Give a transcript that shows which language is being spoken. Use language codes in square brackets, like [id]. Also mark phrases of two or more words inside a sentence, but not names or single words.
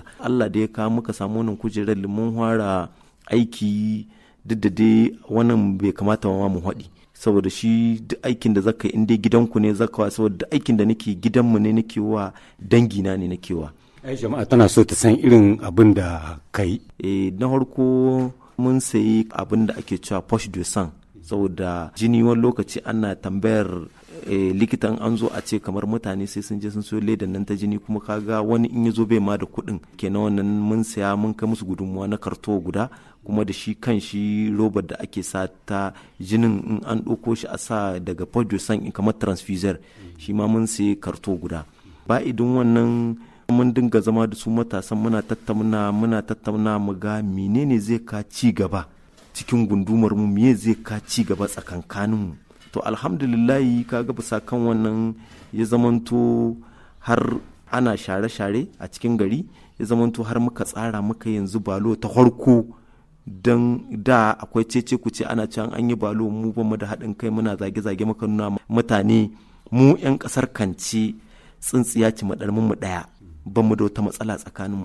[ha] Allah da ya kawo muka samu wannan kujerar, mun fara aiki, duk da dai wannan bai kamata ma mu haɗi, saboda shi duk aikin da zaka yi in dai gidanku ne zaka wa, saboda aikin da nake gidanmu ne nake wa, dangina ne nake wa. Ai jama'a tana so ta san irin abin da kai. Na farko mun sayi abin da ake cewa [fr] poche de sang, [ha] saboda jini wani lokaci ana tambayar likitan an zo a ce kamar mutane sai sun je sun so ledan nan ta jini, kuma kaga wani in ya zo bai ma da kuɗin, kenan wannan mun saya mun kai musu gudunmuwa na karto guda, kuma da shi kan shi robar da ake sa ta jinin in an ɗauko shi a sa daga [fr] poche de sang [ha] kamar transfuser, shi ma mun sayi karto guda. Ba idin wannan mun dinga zama da su matasan muna tattauna mu ga menene zai ka ci gaba cikin gundumar mu, me zai ka ci gaba tsakankanin mu. To alhamdulillahi kaga bisa kan wannan ya zamanto har ana share-share a cikin gari, ya zamanto har muka tsara muka yanzu balo ta farko, dan da akwai cece kuce ana cewa an yi balo mu ba mu da haɗin kai, muna zage-zage muka nuna mutane mu 'yan ƙasar Kance tsintsiya ci madarmin mu ɗaya, ban mu da wata matsala tsakaninmu.